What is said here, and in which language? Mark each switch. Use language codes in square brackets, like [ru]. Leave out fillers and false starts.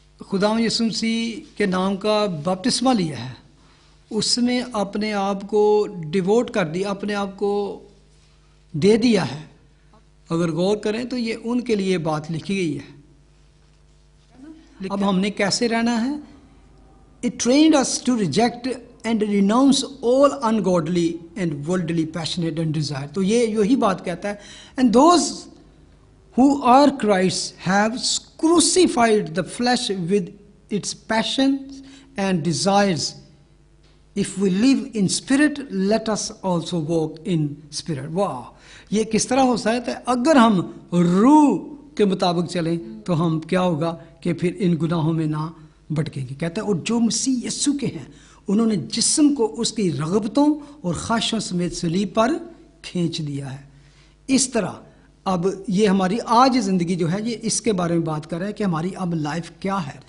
[hi] खुदावंद यीशु मसीह के नाम का बपतिस्मा लिया है, उसमें अपने आप को डिवोट कर दिया, अपने आप को दे दिया है। अगर गौर करें तो ये उनके लिए बात लिखी गई है। अब हमने कैसे रहना है? [en] It trained us to reject and renounce all ungodly and worldly passionate and desire. [hi] तो ये यही बात कहता है, [en] and those who are Christ have crucified the flesh with its passions and desires. If we live in spirit, let us also walk in spirit. [hi] वाह, ये किस तरह हो सकता है? अगर हम रूह के मुताबिक चलें तो हम क्या होगा कि फिर इन गुनाहों में ना भटकेंगे। कहता है और जो मसीह यीशु के हैं उन्होंने जिस्म को उसकी रगबतों और ख्वाहिशों समेत सलीब पर खींच दिया है। इस तरह अब ये हमारी आज ज़िंदगी जो है ये इसके बारे में बात कर रहा है कि हमारी अब लाइफ क्या है।